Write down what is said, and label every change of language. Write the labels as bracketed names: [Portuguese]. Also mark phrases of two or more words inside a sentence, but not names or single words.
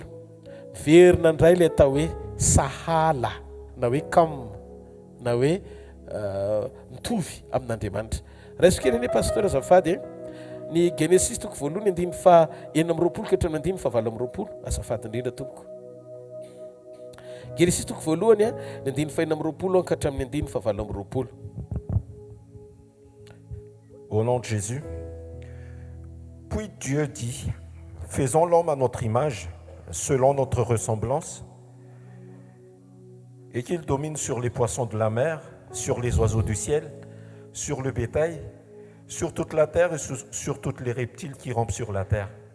[Malagasy] Verina indray ilay atao hoe sahala na hoe kam na hoe mitovy amin'Andriamanitra. Raisiko kely anie pasteur azafady ny Genesis toko voalohany andiny fa enina amby roapolo ka hatramin'ny andiny fahavalo amby roapolo. Azafady indrindra tompoko. Genesis toko voalohany ny andiny fa enina amby roapolo ka hatramin'ny andiny fahavalo amby roapolo. [French] Au nom de Jésus. Puis Dieu dit, faisons l'homme à notre image, selon notre ressemblance, et qu'il domine sur les poissons de la mer, sur les oiseaux du ciel, sur le bétail, sur toute la terre et sur tous les reptiles qui rampent sur la terre.